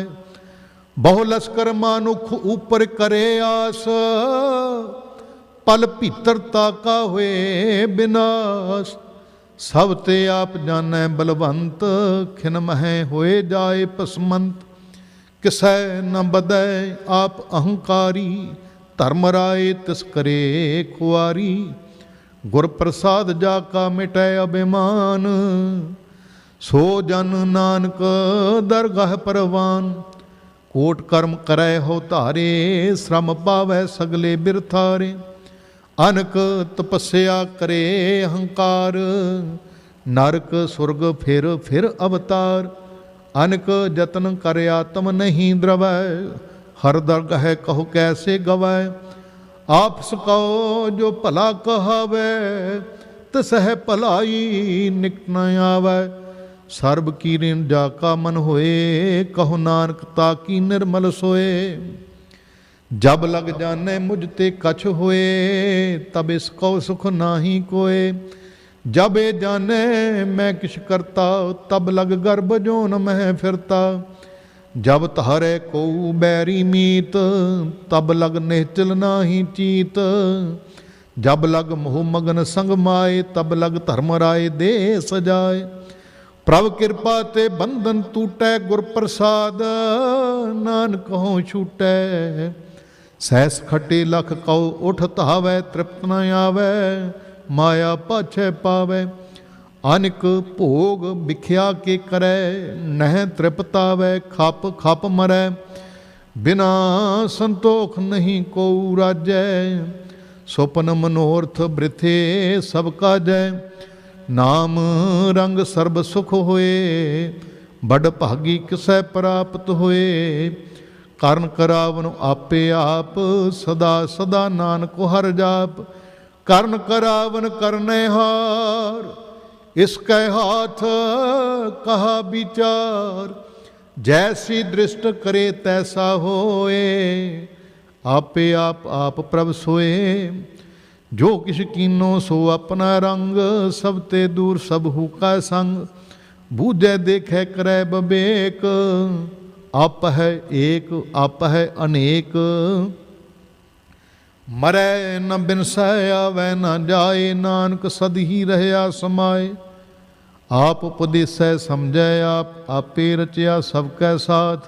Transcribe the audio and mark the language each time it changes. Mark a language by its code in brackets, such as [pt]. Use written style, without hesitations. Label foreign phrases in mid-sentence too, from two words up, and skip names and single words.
[pa] ਬਹੁ ਲਸਕਰ ਮਾਨੁਖ ਉਪਰ ਕਰੇ ਆਸ, ਪਲ ਭੀਤਰ ਤਾਕਾ ਹੋਏ ਬਿਨਾਸ਼। ਸਭ ਤੇ ਆਪ ਜਾਣੈ ਬਲਵੰਤ, ਖਿਨ ਮਹਿ ਹੋਏ ਜਾਏ ਪਸਮੰਤ। ਕਿਸੈ ਨ ਬਦੈ ਆਪ ਅਹੰਕਾਰੀ, ਧਰਮ ਰਾਇ ਤਿਸ ਕਰੇ ਖੁਆਰੀ। ਗੁਰ ਪ੍ਰਸਾਦ ਜਾਕਾ ਮਿਟੈ ਅਭਿਮਾਨ, ਸੋ ਜਨ ਨਾਨਕ ਦਰਗਾਹ ਪਰਵਾਨ। ਕੋਟ ਕਰਮ ਕਰੈ ਹੋ ਧਾਰੇ, ਸ੍ਰਮ ਪਾਵੈ ਸਗਲੇ ਬਿਰਥਾਰੇ। ਅਨਕ ਤਪਸਿਆ ਕਰੇ ਅਹੰਕਾਰ, ਨਰਕ ਸੁਰਗ ਫਿਰ ਅਵਤਾਰ। ਅਨਕ ਜਤਨ ਕਰ ਆਤਮ ਨਹੀਂ ਦ੍ਰਵੈ, ਹਰ ਦਰਗਹ ਕਹੋ ਕੈਸੇ ਗਵੈ। ਆਪਸ ਕਹੋ ਜੋ ਭਲਾ ਕਹਾਵੈ, ਤਿਸਹ ਭਲਾਈ ਨਿਕਟ ਨ ਆਵੈ। ਸਰਬ ਕੀ ਰਿਣ ਜਾਕਾ ਮਨ ਹੋਏ, ਕਹੋ ਨਾਨਕ ਤਾਕੀ ਨਿਰਮਲ ਸੋਏ। ਜਬ ਲਗ ਜਾਨੇ ਮੁਝ ਤੇ ਕਛ ਹੋਏ, ਤਬ ਇਸਕੋ ਸੁਖ ਨਾਹੀ ਕੋਏ। ਜਬ ਏ ਜਾਨੇ ਮੈਂ ਕਿਛ ਕਰਤਾ, ਤਬ ਲਗ ਗਰਭ ਜੋਨ ਮਹ ਫਿਰਤਾ। ਜਬ ਤਹਾਰੇ ਕੋ ਬੈਰੀ ਮੀਤ, ਤਬ ਲਗ ਨਿਸ਼ਚਲ ਨਾਹੀ ਚੀਤ। ਜਬ ਲਗ ਮੋਹ ਮਗਨ ਸੰਗ ਮਾਏ, ਤਬ ਲਗ ਧਰਮ ਰਾਇ ਦੇ ਸਜਾਏ। ਪ੍ਰਭ ਕ੍ਰਿਪਾ ਤੇ ਬੰਧਨ ਟੂਟੈ, ਗੁਰ ਪ੍ਰਸਾਦ ਨਾਨਕ ਹੋਂ ਛੂਟੈ। ਸਹਸ ਖਟੇ ਲਖ ਕਉ ਉਠ ਧਾਵੈ, ਤ੍ਰਿਪਤ ਨ ਆਵੈ ਮਾਇਆ ਪਾਛੈ ਪਾਵੈ। ਅਨਿਕ ਭੋਗ ਬਿਖਿਆ ਕੇ ਕਰੈ, ਨਹ ਤ੍ਰਿਪਤਾਵੈ ਖਪ ਖਪ ਮਰੈ। ਬਿਨਾ ਸੰਤੋਖ ਨਹੀਂ ਕੋ ਰਾਜੈ, ਸੁਪਨ ਮਨੋਰਥ ਬ੍ਰਿਥੇ ਸਭ ਕਾਜੈ। ਨਾਮ ਰੰਗ ਸਰਬ ਸੁਖ ਹੋਏ, ਬੜ ਭਾਗੀ ਕਿਸੈ ਪ੍ਰਾਪਤ ਹੋਏ। ਕਰਨ ਕਰਾਵਨ ਆਪੇ ਆਪ, ਸਦਾ ਸਦਾ ਨਾਨਕ ਹਰ ਜਾਪ। ਕਰਨ ਕਰਾਵਨ ਕਰਨੇ ਹਾਰ, ਇਸ ਕੈ ਹਾਥ ਕਹਾ ਵਿਚਾਰ। ਜੈਸੀ ਦ੍ਰਿਸ਼ਟ ਕਰੇ ਤੈਸਾ ਹੋਏ, ਆਪੇ ਆਪ ਪ੍ਰਭ ਸੋਏ। ਜੋ ਕਿਛ ਕੀਨੋ ਸੋ ਆਪਣਾ ਰੰਗ, ਸਭ ਤੇ ਦੂਰ ਸਭ ਹੂ ਕਾ ਸੰਗ। ਬੂਝੈ ਦੇਖੈ ਕਰੈ ਬਵੇਕ, ਆਪ ਹੈ ਏਕ ਆਪ ਹੈ ਅਨੇਕ। ਮਰੈ ਨ ਬਿਨਸੈ ਆਵੈ ਨ ਜਾਏ, ਨਾਨਕ ਸਦ ਹੀ ਰਹਿਆ ਸਮਾਏ। ਆਪ ਉਪਦੇਸੈ ਸਮਝੈ ਆਪ, ਆਪੇ ਰਚਿਆ ਸਭ ਕੈ ਸਾਥ।